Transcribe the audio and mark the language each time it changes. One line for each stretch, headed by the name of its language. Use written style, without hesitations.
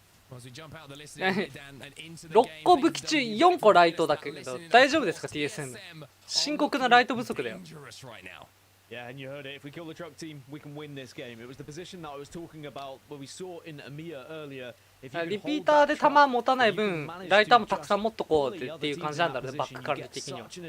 Japanese: 6個武器中4個ライトだけど大丈夫ですか TSM。深刻なライト不足だよ。
English: Yeah, and you heard it. If we kill the truck team, we can win this game. It was the position that I was talking about, what we saw in EMEA earlier.
Japanese: リピーターで弾持たない分ライターもたくさん持っとこうっていう感じなんだろうね、バックから的には。